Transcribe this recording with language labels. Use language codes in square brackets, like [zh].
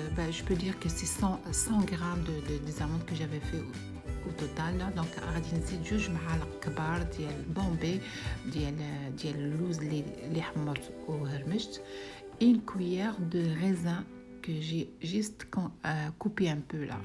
[fr] Je peux dire que c'est 100 grammes des amandes que j'avais fait au total. [ar] Donc غادي نزيد 2 معالق كبار ديال بومبي ديال اللوز اللي حمرت وهرمشت. [fr] Une cuillère de raisin que j'ai juste coupé un peu là.